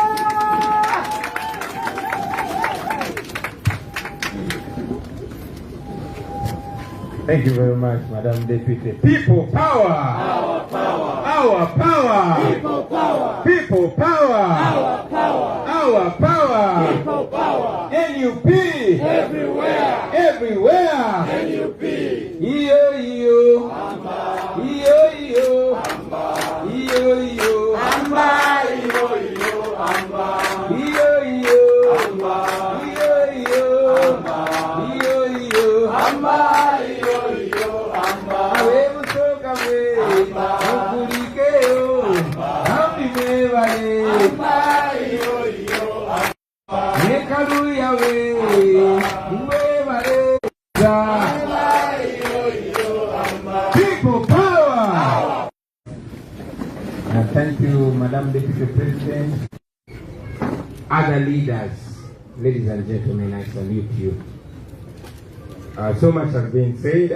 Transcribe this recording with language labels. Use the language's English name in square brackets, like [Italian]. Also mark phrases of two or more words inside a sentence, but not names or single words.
[English] Thank you very much, Madam Deputy. People power! Our power! Our power! People power! People power! Our power! Our power! People power! NUP! Everywhere! Everywhere! NUP! Iyo! Amba! Iyo! Amba! Iyo! Amba! Amba! Iyo! Amba! Iyo! Amba! [Soga] Awe Busoga we! Mukulikeo! Hambi mwebale! Nekaluya we! Mwebale! [English] People power! Thank you, Madam Deputy President. Other leaders, ladies and gentlemen, I salute you. So much has been said.